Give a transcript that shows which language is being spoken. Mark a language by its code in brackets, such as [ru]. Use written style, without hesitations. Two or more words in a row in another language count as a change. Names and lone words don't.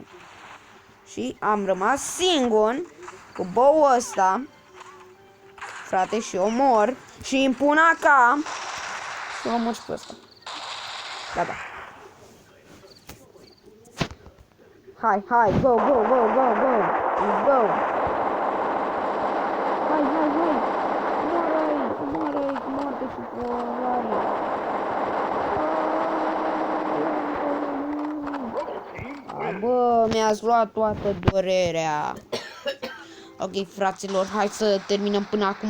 [ro] Și am rămas singur cu boul ăsta. Frate, și omor. Și îmi pun acá. Și omor și pe ăsta. Gata. Hai, hai, [en] go, go, go, go, go. Let's go. [ro] Hai, hai, hai. Moară-i, moarte și polare. Bă, mi-ați luat toată durerea. Ok, fraților, hai să terminăm până acum.